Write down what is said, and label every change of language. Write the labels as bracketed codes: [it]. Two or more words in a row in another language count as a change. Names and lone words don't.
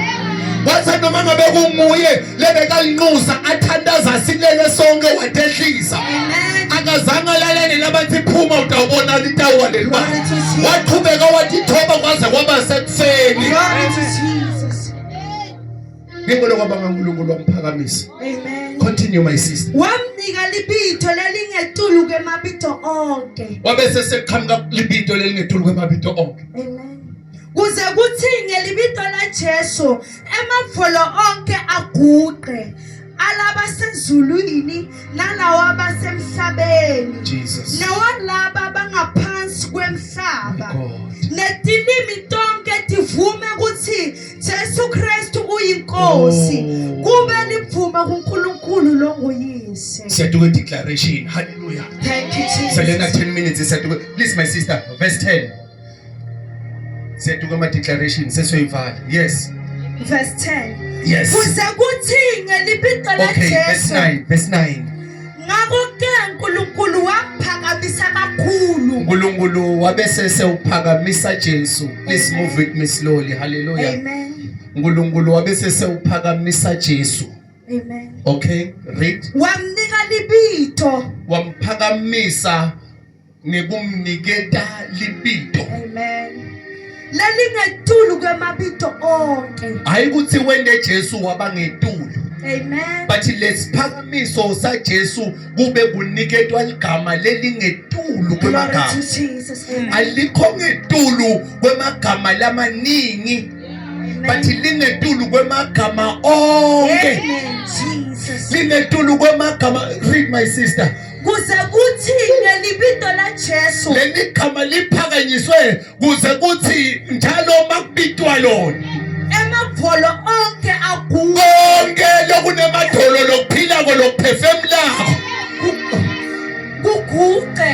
[ss] Wathi noma ngabe kunguye lebeka linquza athandaza silele sonke watehlisa. Akazange lalene labathi phuma utawubona litawa lelwa. Waqhubeka wathi thoba kwaze kwaba sekufeni. ngibona kwabanga uNkulunkulu wamphakamisa. Amen. [en] Continue my sister. [ss] Wamnika libitho lelingetulu kwemabitho onke. Wabese seqhamuka libitho lelingetulu kwemabitho onke. Amen. Kuze kuthi ngelibitho laJesu emavolo onke aguqe. Alaba sezulwini nalawa abasemhlabeni. Jesus. Nawalaba bangaphansi kwemhlaba. Netilimi tonke tivume ukuthi Jesu Kristu uyinkosi. Kube livume kuNkulunkulu lo nguyise. Siyaduma declaration. Hallelujah. [en] Thank you Jesus. [ss] Selena 10 minutes siyaduma. [en] Please my sister, verse 10. [ss] Siyaduma declaration sesoyivala. [en] Yes. Verse 10. Yes. [ss] Kuze kuthi ngelibitho [en] Okay, verse [ss] laJesu [en] 9. Verse 9. [ss] ngakho ke uNkulunkulu waphakamisa kakhulu. uNkulunkulu wabese sewuphakamisa Jesu. [en] Please move with me slowly. Hallelujah. Amen. [ss] uNkulunkulu wabese sewuphakamisa Jesu. Amen. [en] Okay, read. [ss] Wamnika libitho. Wamphakamisa ngekumniketa libitho. Amen. Lalingetulu kwemabitho onke. Hayi ukuthi wende Jesu wabangetulu. Amen. But lesiphakamiso sa Jesu kube kuniketwa igama lelingetulu Glory kwemagama. [en] to Jesus. Amen. [ss] Alikho ngetulu kwemagama lamaningi. But Amen. lingetulu kwemagama onke. Amen. Jesus. Lingetulu kwemagama. [en] Read my sister. [ss] Kuze kuthi ngelibitho laJesu Leli gama liphakanyiswe kuze kuthi njalo makubitwa lona. emavolo onke aguqe. Konke lokunemadolo lokuphila lokuphefemulako. Kuguqe.